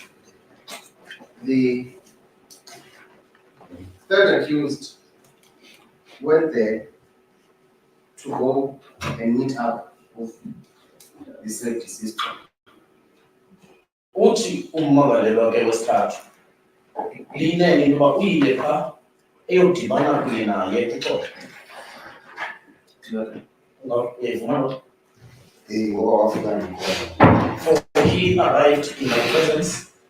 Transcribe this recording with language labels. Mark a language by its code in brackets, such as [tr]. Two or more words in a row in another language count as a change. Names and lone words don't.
[en] the third accused went there to go and meet up with the said deceased. [xh] Uthi ummangalelwa ke wesithathu liyinene into yoba uyile phaa eyodibana kunye naye kuXolo. Uyayivuma loo? [en] For he arrived in my presence.